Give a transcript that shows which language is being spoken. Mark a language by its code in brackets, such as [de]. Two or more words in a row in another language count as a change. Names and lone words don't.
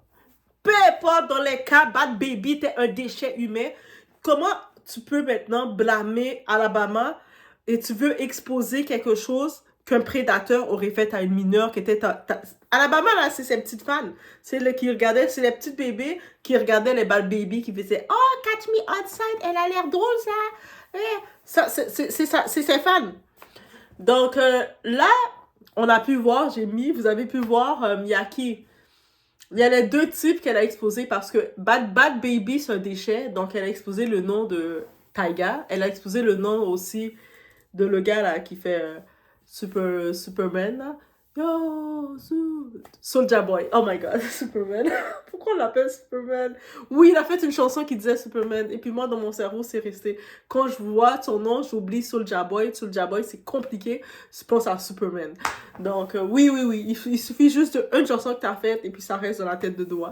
[fr] Peu importe dans les cas, Bad Baby, t'es un déchet humain. Comment tu peux maintenant blâmer Alabama et tu veux exposer quelque chose qu'un prédateur aurait fait à une mineure qui était... Alabama, là, c'est ses petites fans. C'est les petites bébés qui regardaient les Bad Baby qui faisaient « [en] Oh, catch me outside, [fr] elle a l'air drôle, ça! Ça c'est ses fans. » Donc, là, on a pu voir, vous avez pu voir Miyaki. Il y a les deux types qu'elle a exposés parce que Bad Baby, c'est un déchet. Donc, elle a exposé le nom de Taiga. Elle a exposé le nom aussi de le gars là qui fait Superman. Là. Yo, Soulja Boy. [en] Oh my god, [fr] Superman. Pourquoi on l'appelle Superman? Oui, il a fait une chanson qui disait Superman. Et puis moi, dans mon cerveau, c'est resté. Quand je vois son nom, j'oublie Soulja Boy. Soulja Boy, c'est compliqué. Je pense à Superman. Donc, oui. Il suffit juste d'une chanson que tu as faite et puis ça reste dans la tête de doigt.